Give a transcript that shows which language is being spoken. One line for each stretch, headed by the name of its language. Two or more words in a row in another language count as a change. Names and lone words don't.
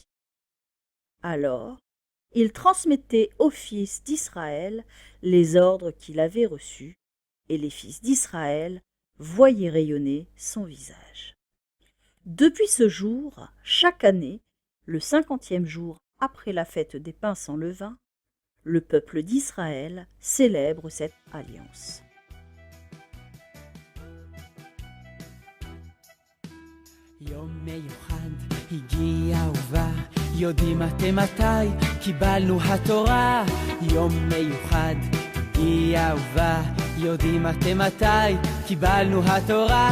French: Alors, il transmettait aux fils d'Israël les ordres qu'il avait reçus, et les fils d'Israël voyaient rayonner son visage. Depuis ce jour, chaque année, le 50e jour après la fête des pains sans levain, le peuple d'Israël célèbre cette alliance.
Hebrew: יום מיוחד הגיע ובא, יודעים אתם מתי קיבלנו התורה. יום מיוחד הגיע ובא, יודעים אתם מתי קיבלנו התורה.